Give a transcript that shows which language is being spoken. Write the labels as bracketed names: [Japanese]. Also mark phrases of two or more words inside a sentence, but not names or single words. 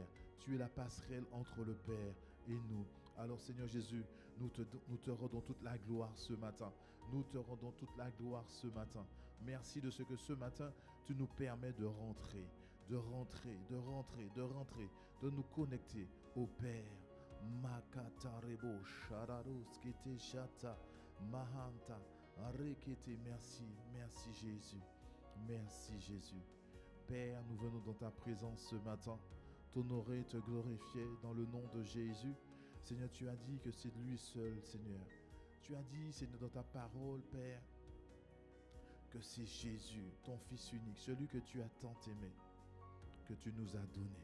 [French] Tu es la passerelle entre le Père et nous. Alors Seigneur Jésus, nous te rendons toute la gloire ce matin. Nous te rendons toute la gloire ce matin. Merci de ce que ce matin, tu nous permets de rentrer, de nous connecter au Père. Makatarebo shararuskete shata mahanta rekete. Merci Jésus. Merci Jésus. Père, nous venons dans ta présence ce matin, t'honorer, te glorifier dans le nom de Jésus. Seigneur, tu as dit que c'est lui seul, Seigneur. Tu as dit, Seigneur, dans ta parole, Père, que c'est Jésus, ton Fils unique, celui que tu as tant aimé, que tu nous as donné.